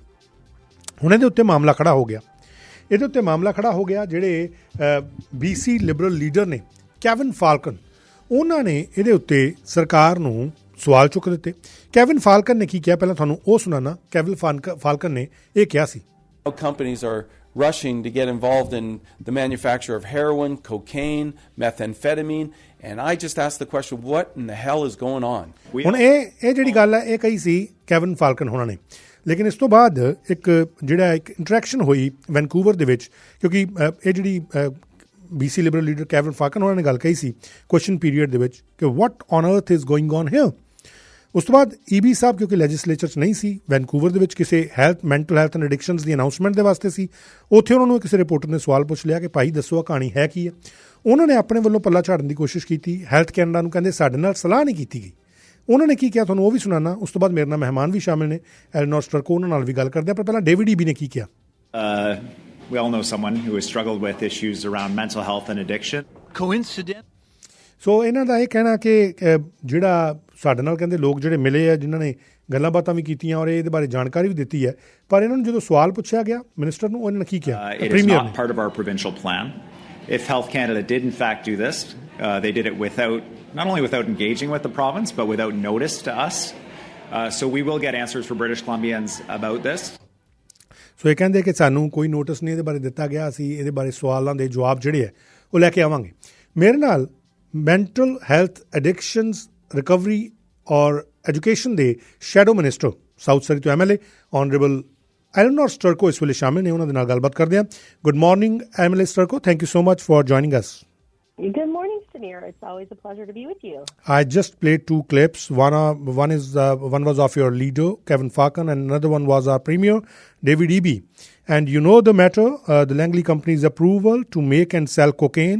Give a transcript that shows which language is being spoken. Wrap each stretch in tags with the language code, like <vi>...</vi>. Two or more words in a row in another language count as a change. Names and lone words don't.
<pa>ਹੁਣ ਇਹਦੇ ਉੱਤੇ ਮਾਮਲਾ ਖੜਾ ਹੋ ਗਿਆ। ਜਿਹੜੇ BC ਲਿਬਰਲ ਲੀਡਰ ਨੇ ਕੈਵਿਨ ਫਾਲਕਨ, ਉਹਨਾਂ ਨੇ ਇਹਦੇ ਉੱਤੇ ਸਰਕਾਰ ਨੂੰ ਸਵਾਲ ਚੁੱਕ ਦਿੱਤੇ। ਕੈਵਿਨ ਫਾਲਕਨ ਨੇ ਕੀ ਕਿਹਾ ਪਹਿਲਾਂ ਤੁਹਾਨੂੰ ਉਹ ਸੁਣਾਉਣਾ। ਕੈਵਿਨ ਫਾਲਕਨ ਨੇ ਇਹ ਕਿਹਾ ਸੀ,</pa> <en>companies are rushing to get involved in the manufacture of heroin, cocaine, methamphetamine, and I just asked the question, what in the hell is going on?</en> <pa>ਹੁਣ ਇਹ ਜਿਹੜੀ ਗੱਲ ਹੈ ਇਹ ਕਹੀ ਸੀ ਕੈਵਿਨ ਫਾਲਕਨ ਹੋਣਾ ਨੇ। ਲੇਕਿਨ ਇਸ ਤੋਂ ਬਾਅਦ ਇੱਕ ਇੰਟਰੈਕਸ਼ਨ ਹੋਈ ਵੈਨਕੂਵਰ ਦੇ ਵਿੱਚ, ਕਿਉਂਕਿ ਇਹ ਜਿਹੜੀ BC ਲਿਬਰਲ ਲੀਡਰ ਕੈਵਿਨ ਫਾਲਕਨ ਉਹਨਾਂ ਨੇ ਗੱਲ ਕਹੀ ਸੀ</pa> <en>question period</en> <pa>ਦੇ ਵਿੱਚ ਕਿ</pa> <en>what on earth is going on here.</en> <pa>ਉਸ ਤੋਂ ਬਾਅਦ EB ਸਾਹਿਬ ਕਿਉਂਕਿ ਲੈਜਿਸਲੇਚਰ 'ਚ ਨਹੀਂ ਸੀ, ਵੈਨਕੂਵਰ ਦੇ ਵਿੱਚ ਕਿਸੇ</pa> <en>mental health and addictions</en> <pa>ਦੀ ਅਨਾਊਂਸਮੈਂਟ ਦੇ ਵਾਸਤੇ ਸੀ। ਉੱਥੇ ਉਹਨਾਂ ਨੂੰ ਕਿਸੇ ਰਿਪੋਰਟਰ ਨੇ ਸਵਾਲ ਪੁੱਛ ਲਿਆ ਕਿ ਭਾਈ ਦੱਸੋ ਆ ਕਹਾਣੀ ਹੈ ਕੀ ਹੈ। ਉਹਨਾਂ ਨੇ ਆਪਣੇ ਵੱਲੋਂ ਪੱਲਾ ਝਾੜਨ ਦੀ ਕੋਸ਼ਿਸ਼ ਕੀਤੀ। ਹੈਲਥ ਕੈਨੇਡਾ ਨੂੰ ਕਹਿੰਦੇ ਸਾਡੇ ਨਾਲ ਸਲਾਹ ਨਹੀਂ ਕੀਤੀ ਗਈ। ਉਹਨਾਂ ਨੇ ਕੀ ਕਿਹਾ ਤੁਹਾਨੂੰ ਉਹ ਵੀ ਸੁਣਾਉਣਾ। ਉਸ ਤੋਂ ਬਾਅਦ ਮੇਰੇ ਨਾਲ ਮਹਿਮਾਨ ਵੀ ਸ਼ਾਮਿਲ ਨੇ, ਐਲਨੋਰ ਸਟਰਕੋ, ਉਹਨਾਂ ਨਾਲ ਵੀ ਗੱਲ ਕਰਦੇ ਹਾਂ। ਪਰ ਪਹਿਲਾਂ ਡੇਵਿਡ EB ਨੇ ਕੀ ਕਿਹਾ।</pa> <en>We all know someone who has struggled with issues around mental health and addiction. Coincident?</en> <pa>ਸੋ ਇਹਨਾਂ ਦਾ ਇਹ ਕਹਿਣਾ ਕਿ ਜਿਹੜਾ ਸਾਡੇ ਨਾਲ ਕਹਿੰਦੇ ਲੋਕ ਜਿਹੜੇ ਮਿਲੇ ਆ ਜਿਨ੍ਹਾਂ ਨੇ ਗੱਲਾਂ ਬਾਤਾਂ ਵੀ ਕੀਤੀਆਂ ਔਰ ਇਹਦੇ ਬਾਰੇ ਜਾਣਕਾਰੀ ਵੀ ਦਿੱਤੀ ਹੈ, ਪਰ ਇਹਨਾਂ ਨੂੰ ਜਦੋਂ ਸਵਾਲ ਪੁੱਛਿਆ ਗਿਆ ਮਿਨਿਸਟਰ ਨੂੰ, ਉਹਨਾਂ ਨੇ ਕੀ ਕਿਹਾ।</pa> <en>It is not part of our provincial plan. If Health Canada did in fact do this, they did it not only without engaging with the province, but without notice to us. So we will get answers for British Columbians about this.</en> <pa>ਸੋ ਇਹ ਕਹਿੰਦੇ ਕਿ ਸਾਨੂੰ ਕੋਈ ਨੋਟਿਸ ਨਹੀਂ ਇਹਦੇ ਬਾਰੇ ਦਿੱਤਾ ਗਿਆ, ਅਸੀਂ ਇਹਦੇ ਬਾਰੇ ਸਵਾਲਾਂ ਦੇ ਜਵਾਬ ਜਿਹੜੇ ਹੈ ਉਹ ਲੈ ਕੇ ਆਵਾਂਗੇ। ਮੇਰੇ ਨਾਲ</pa> <en>mental health addictions recovery</en> <pa>ਔਰ ਐਜੂਕੇਸ਼ਨ ਦੇ</pa> <en>shadow minister</en> <pa>ਸਾਊਥ ਸਰੀ ਤੋਂ MLA ਆਨਰੇਬਲ ਐਲਨੋਰ ਸਟਰਕੋ ਇਸ ਵੇਲੇ ਸ਼ਾਮਿਲ ਨੇ। ਉਹਨਾਂ ਦੇ ਨਾਲ ਗੱਲਬਾਤ ਕਰਦੇ ਹਾਂ।</pa> <en>good morning MLA Sturko, thank you so much for joining us. Good morning, Samir. It's always a pleasure to be with you. I just played 2 clips. One was of your leader, Kevin Falcon, and another one was our premier, David EB. And you know the matter, the Langley company's approval to make and sell cocaine.</en>